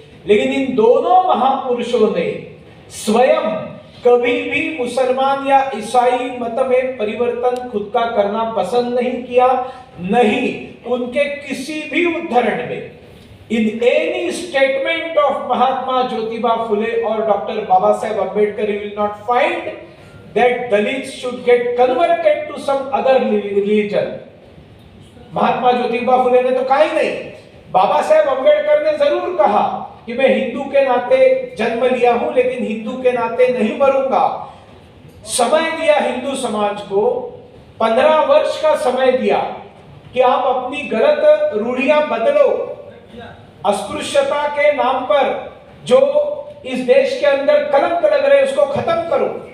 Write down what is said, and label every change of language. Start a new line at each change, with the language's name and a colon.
Hindi: लेकिन इन दोनों महापुरुषों ने स्वयं कभी भी मुसलमान या ईसाई मत में परिवर्तन खुद का करना पसंद नहीं किया, नहीं उनके किसी भी उद्धरण में,
English: in any statement of Mahatma Jyotiba Phule or Dr. Baba Saheb Ambedkar, you will not find that Dalits should get converted to some other religion.
Hindi: Mahatma Jyotiba Phule ने तो कहा ही नहीं, बाबा साहेब अम्बेडकर ने जरूर कहा कि मैं हिंदू के नाते जन्म लिया हूं, लेकिन हिंदू के नाते नहीं मरूंगा। समय दिया हिंदू समाज को, 15 वर्ष का समय दिया कि आप अपनी गलत रूढ़ियां बदलो, अस्पृश्यता के नाम पर जो इस देश के अंदर कलंक लग रहे उसको खत्म करो।